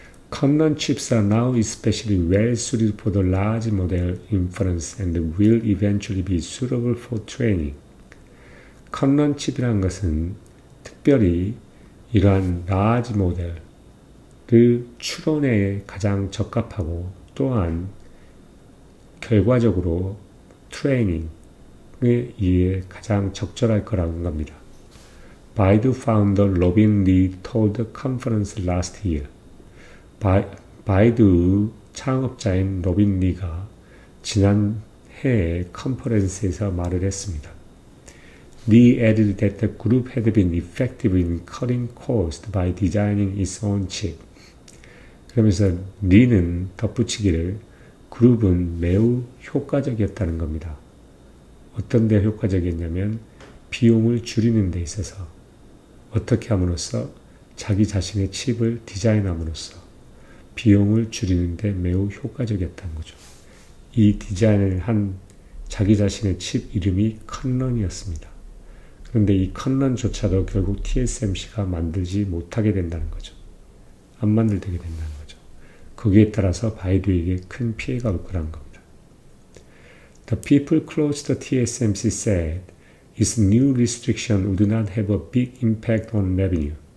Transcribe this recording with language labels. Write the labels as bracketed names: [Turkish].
[English] 컨런 chips are now especially well suited for the large model inference and will eventually be suitable for training. [Korean] 컨런 칩이라는 것은 특별히 이러한 large 모델 그 추론에 가장 적합하고 또한 결과적으로 트레이닝에 의해 가장 적절할 거라는 겁니다. [English] Baidu founder Robin Li told the conference last year. [Korean] 바이두 창업자인 로빈 리가 지난 해에 컨퍼런스에서 말을 했습니다. [English] Lee added that the group had been effective in cutting costs by designing its own chip. [Korean] 그러면서 리는 덧붙이기를 그룹은 매우 효과적이었다는 겁니다. 어떤 데 효과적이었냐면 비용을 줄이는 데 있어서 어떻게 함으로써 자기 자신의 칩을 디자인함으로써 비용을 줄이는 데 매우 효과적이었다는 거죠. 이 디자인을 한 자기 자신의 칩 이름이 컨런이었습니다. 그런데 이 컨런조차도 결국 TSMC가 만들지 못하게 된다는 거죠. 안 만들게 된다는 거죠. 거기에 따라서 바이두에게 큰 피해가 올 거라는 겁니다. [English] The people close to TSMC said its new restriction would not have a big impact on revenue.